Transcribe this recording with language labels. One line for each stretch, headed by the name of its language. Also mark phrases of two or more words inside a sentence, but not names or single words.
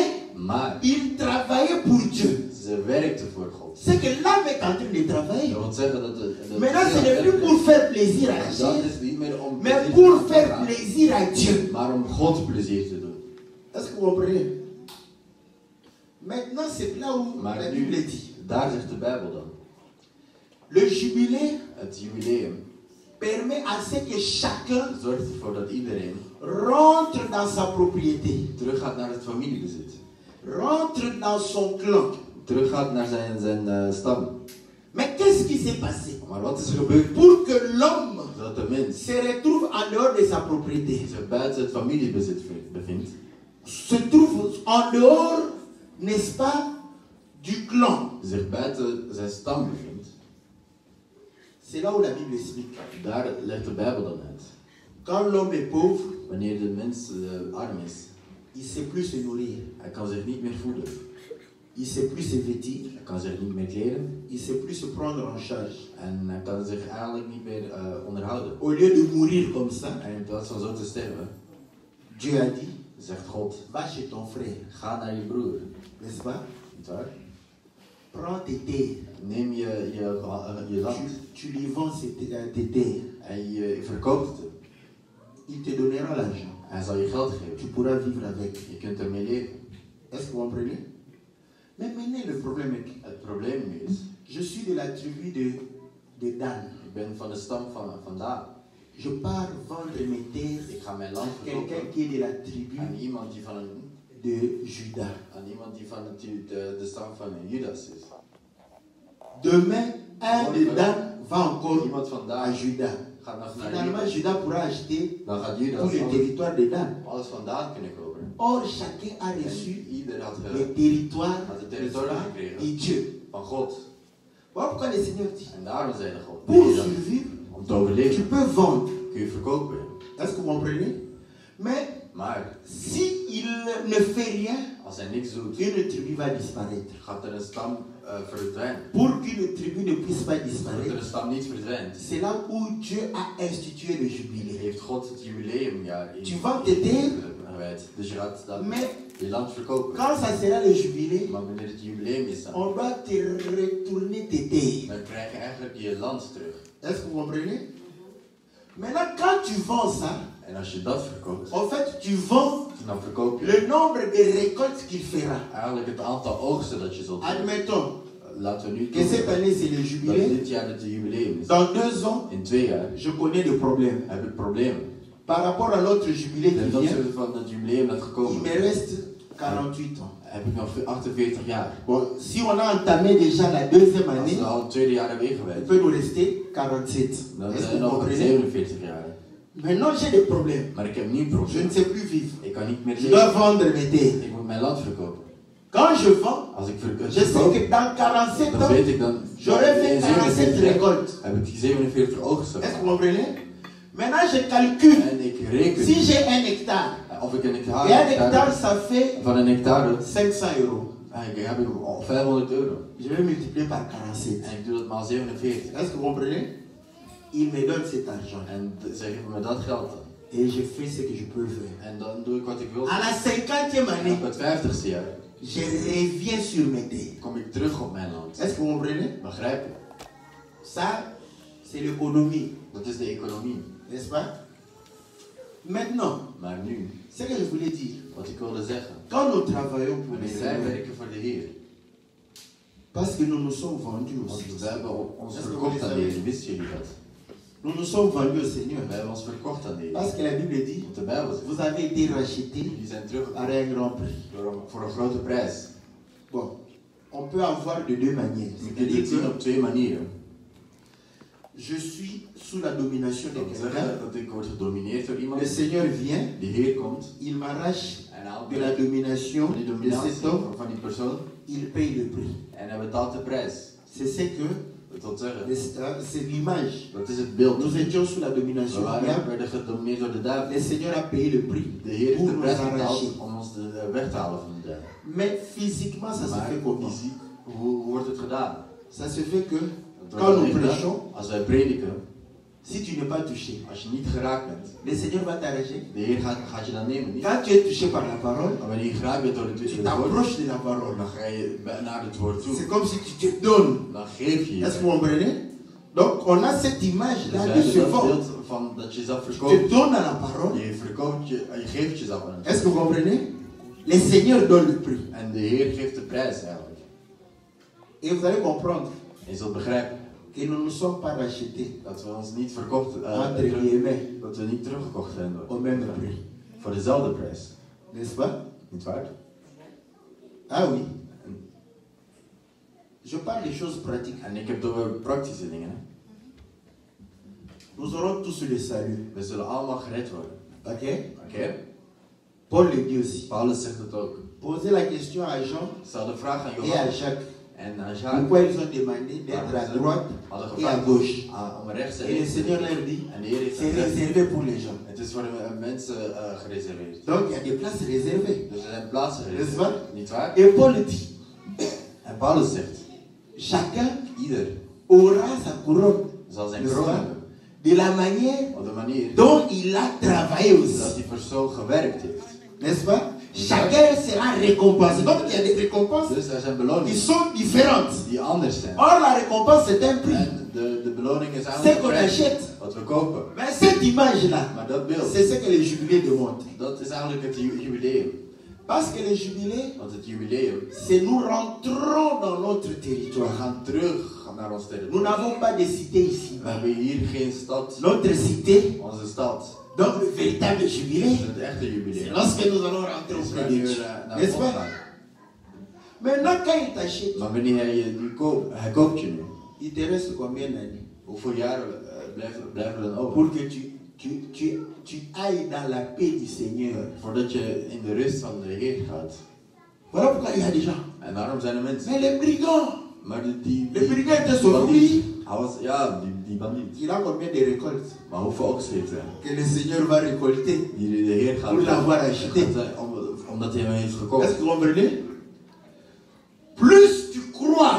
Dutch: Maar
French: ils travaillaient pour Dieu.
Dutch: ze werkten voor God.
French: C'est que l'âme est en train de travailler.
Dutch: Dat wil zeggen dat de
French: Maintenant, ce
Dutch: ziel
French: n'est plus
Dutch: werkt.
French: pour faire plaisir à la
Dutch: Dat
French: chair,
Dutch: is niet meer om
French: mais
Dutch: plezier
French: pour
Dutch: te
French: faire
Dutch: gaan,
French: plaisir à Dieu.
Dutch: maar om God plezier te doen.
French: Est-ce que vous comprenez? Maintenant, c'est là où
Dutch: Maar
French: la
Dutch: nu,
French: Bible dit.
Dutch: daar zegt de Bijbel dan.
French: Le jubilé
Dutch: Het jubileum
French: permet à ce que chacun
Dutch: zorgt ervoor dat iedereen
French: rentre dans sa propriété,
Dutch: teruggaat naar het familiebezit.
French: rentre dans son clan.
Dutch: Teruggaat naar zijn stam.
French: Mais qu'est-ce qui s'est passé?
Dutch: Maar wat is er gebeurd?
French: Pour que l'homme
Dutch: Dat de mens
French: se retrouve en dehors de sa propriété,
Dutch: zich buiten het familiebezit bevindt.
French: se trouve en dehors, n'est-ce pas, du clan.
Dutch: Zich buiten zijn stam bevindt.
French: C'est là où la Bible explique.
Dutch: Daar legt de Bijbel dan uit.
French: Quand l'homme est pauvre,
Dutch: Wanneer de mens arm is,
French: il ne sait plus se nourrir,
Dutch: hij kan zich niet meer voeden.
French: il ne sait plus se vêtir,
Dutch: Hij kan zich niet meer kleden.
French: il ne sait plus se prendre en charge.
Dutch: En hij kan zich eigenlijk niet meer onderhouden.
French: Au lieu de mourir comme ça,
Dutch: En in plaats van zo te sterven,
French: Dieu a dit,
Dutch: zegt God,
French: va chez ton frère,
Dutch: ga naar je broer.
French: n'est-ce pas?
Dutch: Niet waar?
French: Prends tes terres,
Dutch: Neem je land
French: tu lui vends tes terres,
Dutch: en je verkoopt het.
French: il te donnera l'argent,
Dutch: Hij zal je geld
French: tu
Dutch: geven.
French: pourras vivre avec.
Dutch: Je kunt ermee leven.
French: Est-ce que vous comprenez? Mais maintenant, le problème est que
Dutch: Het probleem nu is,
French: je suis de la tribu de Dan.
Dutch: ik ben van de stam van Daan.
French: Je pars vendre mes terres
Dutch: Ik ga mijn land
French: à quelqu'un
Dutch: verkopen
French: qui est de la tribu
Dutch: aan iemand die van
French: de Juda.
Dutch: de stam van Judas is.
French: Demain, un de Dan va encore
Dutch: iemand van
French: à
Dutch: daar Juda. gaat naar
French: Finalement, Juda. Juda pourra acheter
Dutch: Dan gaat Juda
French: tout le territoire de Dan.
Dutch: alles vandaan kunnen kopen.
French: Or, chacun a reçu
Dutch: En ieder had
French: les territoires
Dutch: had het
French: n'est-ce
Dutch: territorium
French: pas,
Dutch: gekregen
French: de Dieu.
Dutch: van God.
French: Voilà pourquoi le Seigneur dit,
Dutch: En daarom zei de God,
French: pour survivre,
Dutch: om te
French: tu
Dutch: overleven
French: peux vendre.
Dutch: kun je verkopen.
French: Est-ce que vous comprenez? Mais
Dutch: Maar
French: s'il ne fait rien,
Dutch: als hij niks doet,
French: une tribu va disparaître.
Dutch: gaat er een stam verdwijnen.
French: Pour qu'une tribu ne puisse pas
Dutch: Zodat er
French: disparaître,
Dutch: een stam niet verdwijnt,
French: c'est là où Dieu a institué le jubilé.
Dutch: heeft God het jubileumjaar in
French: Tu vas te taire,
Dutch: gewijd. Dus je gaat dat
French: mais
Dutch: je land verkopen.
French: quand ça sera le jubilé,
Dutch: Maar wanneer het jubileum is dan,
French: on doit te retourner tes terres.
Dutch: dan krijg je eigenlijk je land terug.
French: Est-ce que vous comprenez? Maintenant, quand tu vends ça,
Dutch: En als je dat verkoopt,
French: en fait, tu vends
Dutch: dan verkoop je
French: le nombre de récoltes qu'il fera.
Dutch: eigenlijk het aantal oogsten dat je zult doen.
French: Admettons
Dutch: Laten we nu
French: que cette année c'est le
Dutch: dat
French: jubilé.
Dutch: dit jaar het jubileum is.
French: Dans 2 ans,
Dutch: In 2 jaar
French: je connais le problème.
Dutch: heb ik problemen.
French: Par rapport à l'autre jubilé
Dutch: Ten
French: qui vient,
Dutch: opzichte van het jubileum dat
French: il
Dutch: gekomen
French: me
Dutch: is,
French: reste 48 ans.
Dutch: heb ik nog 48 jaar.
French: Bon, si on a entamé déjà la deuxième
Dutch: Als
French: année,
Dutch: we al het tweede jaar hebben
French: il
Dutch: ingewijd,
French: peut nous rester 47.
Dutch: dan
French: Est-ce que
Dutch: zijn er
French: vous
Dutch: nog
French: comprenez?
Dutch: 47 jaar.
French: Maintenant, j'ai des problèmes.
Dutch: Maar ik heb nu een
French: Je ne
Dutch: probleem.
French: sais plus vivre.
Dutch: Ik kan niet meer
French: Je dois
Dutch: leven.
French: vendre mes terres.
Dutch: Ik moet mijn land verkopen.
French: Quand je vends,
Dutch: Als ik
French: je sais
Dutch: verkoop,
French: que dans 47
Dutch: dan
French: ans,
Dutch: weet ik dan
French: j'aurai fait
Dutch: in 47 47 jaar
French: récoltes.
Dutch: heb ik 47 oogsten.
French: Est-ce que vous comprenez? Maintenant, je calcule.
Dutch: En ik reken
French: Si j'ai 1 hectare,
Dutch: of ik een
French: et 1 hectare, hectare, ça fait
Dutch: van een hectare 500 €. heb ik al 500 euro.
French: Je vais multiplier par 47.
Dutch: En ik doe dat maal 47.
French: Est-ce que vous comprenez? Il me donne cet argent.
Dutch: En ze geven me dat geld dan.
French: Et je fais ce que je peux faire.
Dutch: En dan doe ik wat ik wil.
French: À la 50e
Dutch: En
French: année,
Dutch: op het 50ste jaar
French: je reviens sur mes terres.
Dutch: kom ik terug op mijn land.
French: Est-ce que vous comprenez?
Dutch: Begrijp je?
French: Ça, c'est l'économie,
Dutch: Dat is de economie.
French: n'est-ce pas? Maintenant,
Dutch: Maar nu,
French: ce que je voulais dire,
Dutch: wat ik wilde zeggen.
French: quand nous travaillons pour le
Dutch: Wanneer wij
French: Seigneur,
Dutch: werken voor de Heer.
French: parce que nous nous sommes vendus aussi.
Dutch: Want we hebben ons Dat is verkocht toch aan de niet Heer. Wisten jullie dat?
French: Nous nous sommes vendus au Seigneur.
Dutch: We hebben ons verkocht aan de Heer.
French: Parce que la Bible dit,
Dutch: Want de Bijbel zegt,
French: vous avez été rachetés
Dutch: jullie zijn teruggekomen
French: par un grand prix.
Dutch: voor een grote prijs.
French: Bon, on peut avoir de 2 manières.
Dutch: Je kunt het zien
French: C'est-à-dire
Dutch: op 2 manieren.
French: que je suis sous la domination de
Dutch: Dat wil
French: quelqu'un.
Dutch: zeggen dat ik word gedomineerd door iemand.
French: Le Seigneur vient,
Dutch: De Heer komt
French: il m'arrache
Dutch: en haalt
French: de la domination
Dutch: van die
French: de
Dutch: dominatie
French: cet homme,
Dutch: van die persoon
French: il paye le prix.
Dutch: en hij betaalt de prijs.
French: C'est ce que,
Dutch: Dat wil zeggen,
French: c'est l'image.
Dutch: dat is het beeld.
French: Nous étions sous la
Dutch: We
French: domination du diable.
Dutch: werden gedomineerd door de duivel.
French: Le Seigneur a payé le prix
Dutch: De Heer heeft
French: pour
Dutch: de
French: nous
Dutch: prijs
French: arracher.
Dutch: betaald om ons weg te halen van de duivel.
French: Mais physiquement, ça se
Dutch: Maar
French: fait comment?
Dutch: fysiek, hoe wordt het gedaan?
French: Ça se fait que
Dutch: Dat
French: quand
Dutch: wordt
French: nous
Dutch: gedaan.
French: prêchons,
Dutch: Als wij prediken,
French: si tu n'es pas touché,
Dutch: als je niet geraakt bent,
French: le Seigneur va t'arracher.
Dutch: de Heer gaat je dan nemen, niet?
French: Quand tu es touché par la parole,
Dutch: Maar wanneer je geraakt bent door
French: tu
Dutch: het woord,
French: t'approches de la parole.
Dutch: dan ga je naar het woord toe.
French: C'est comme si tu te donnes.
Dutch: Dan geef je
French: Est-ce que
Dutch: je.
French: vous comprenez? Donc, on a cette image-là
Dutch: Dus
French: de
Dutch: wij
French: ce
Dutch: hebben dat
French: vent.
Dutch: beeld van dat je zelf
French: Tu te
Dutch: verkoopt.
French: donnes à la parole.
Dutch: Je verkoopt je geeft jezelf aan
French: Est-ce
Dutch: het
French: que vous comprenez? Le Seigneur donne le prix.
Dutch: En de Heer geeft de prijs eigenlijk.
French: Et vous allez comprendre
Dutch: En je zult begrijpen
French: que nous ne sommes pas rachetés
Dutch: dat we ons niet verkocht,
French: entre guillemets
Dutch: dat we niet teruggekocht zijn
French: au
Dutch: door.
French: même prix.
Dutch: Voor dezelfde prijs.
French: N'est-ce pas?
Dutch: Niet waar?
French: Ah oui. Je parle des choses pratiques.
Dutch: En ik heb het over praktische dingen. Hè.
French: Nous aurons tous le salut.
Dutch: We zullen allemaal gered worden.
French: Ok?
Dutch: Oké?
French: Paul le dit aussi.
Dutch: Paulus zegt het ook.
French: Posez la question à Jean
Dutch: Stel de vraag aan
French: et à
Dutch: Johannes Jacques. en aan Jacques.
French: Pourquoi ils ont demandé d'être à droite
Dutch: Hadden
French: et à
Dutch: gevraagd
French: gauche.
Dutch: om rechts en
French: Et le
Dutch: links te
French: Seigneur
Dutch: liggen.
French: leur dit,
Dutch: En de Heer heeft
French: c'est
Dutch: gezegd,
French: réservé pour les gens.
Dutch: het is voor de mensen gereserveerd.
French: Donc il y a des places réservées.
Dutch: Dus er zijn plaatsen
French: N'est-ce
Dutch: gereserveerd.
French: pas?
Dutch: Niet waar?
French: Et Paul dit,
Dutch: En Paulus zegt,
French: chacun
Dutch: ieder
French: aura sa couronne.
Dutch: zal zijn
French: N'est-ce
Dutch: kroon
French: pas?
Dutch: hebben.
French: De la manière
Dutch: Op de manier
French: dont il a travaillé
Dutch: dat
French: aussi.
Dutch: die persoon gewerkt heeft.
French: N'est-ce pas? Chacun sera récompensé. Donc il y a des récompenses
Dutch: Dus er zijn
French: qui
Dutch: beloningen
French: sont différentes.
Dutch: die anders zijn.
French: Or la récompense c'est un prix.
Dutch: En de beloning is
French: C'est
Dutch: eigenlijk
French: qu'on
Dutch: de prijs
French: achète.
Dutch: wat we kopen.
French: Mais cette image-là,
Dutch: Maar dat beeld,
French: c'est ce que le jubilé demande.
Dutch: dat is eigenlijk het jubileum.
French: Parce que le jubilé,
Dutch: Want het jubileum,
French: c'est nous rentrons dans notre
Dutch: we
French: territoire.
Dutch: gaan terug naar ons
French: Nous
Dutch: territorium.
French: n'avons pas de cité ici.
Dutch: We hebben hier geen stad.
French: Notre cité,
Dutch: Onze stad.
French: donc le véritable
Dutch: Dat
French: jubilé,
Dutch: is het echte
French: c'est
Dutch: jubileum.
French: lorsque nous allons rentrer
Dutch: Dus
French: auprès de
Dutch: wanneer
French: Dieu.
Dutch: we naar
French: N'est-ce
Dutch: God
French: pas?
Dutch: gaan.
French: Maintenant, quand il t'achète,
Dutch: Maar wanneer hij je nu koopt, hij koopt je nu.
French: il te reste combien d'années?
Dutch: Hoeveel jaren blijven er dan over?
French: Pour que tu ailles dans la paix du Seigneur.
Dutch: Voordat je in de rust van de Heer gaat.
French: Voilà pourquoi il y a des gens.
Dutch: En daarom zijn er mensen.
French: Mais les brigands.
Dutch: Maar
French: les brigands étaient sauvés.
Dutch: Hij was, ja, die bandiet.
French: Il a combien de récoltes?
Dutch: Maar hoeveel oogst heeft hij?
French: Que le Seigneur va récolter.
Dutch: Die de Heer gaat
French: pour l'avoir acheté.
Dutch: Omdat hij hem heeft gekocht.
French: Est-ce que vous comprenez? Plus tu crois.